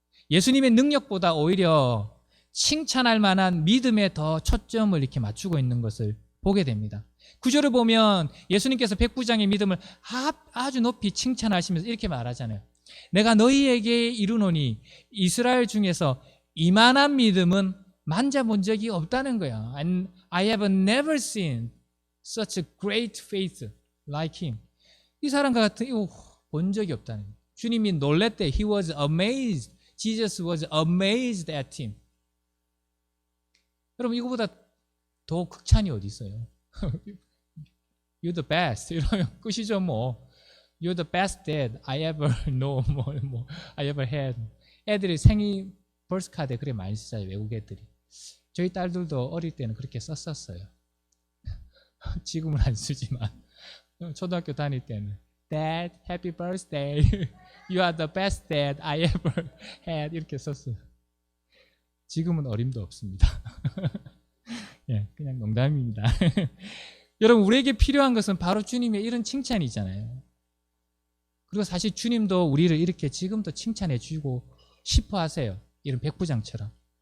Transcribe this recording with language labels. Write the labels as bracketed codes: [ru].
[ko] 예수님의 능력보다 오히려 칭찬할 만한 믿음에 더 초점을 이렇게 맞추고 있는 것을 보게 됩니다. 구절을 보면 예수님께서 백부장의 믿음을 아주 높이 칭찬하시면서 이렇게 말하잖아요. 내가 너희에게 이르노니 이스라엘 중에서 이만한 믿음은 만져본 적이 없다는 거야. [en] And I have never seen such a great faith like him. [ko] 이 사람과 같은 이거 본 적이 없다는 거예요. 주님이 놀랬대. [en] He was amazed. Jesus was amazed at him. [ko] 여러분 이거보다 더 극찬이 어디 있어요? [en] You're the best. [ko] 이러면 끝이죠 뭐. [en] You're the best dad I ever know. I ever had. [ko] 애들이 생일 벌스 카드에 그래 많이 쓰잖아요. 외국 애들이. 저희 딸들도 어릴 때는 그렇게 썼었어요. 지금은 안 쓰지만 초등학교 다닐 때는 [en] Dad, happy birthday. You are the best dad I ever had. [ko] 이렇게 썼어요. 지금은 어림도 없습니다. 예, 그냥 농담입니다. 여러분 우리에게 필요한 것은 바로 주님의 이런 칭찬이잖아요. 그리고 사실 주님도 우리를 이렇게 지금도 칭찬해 주고 싶어 하세요. 이런 백부장처럼.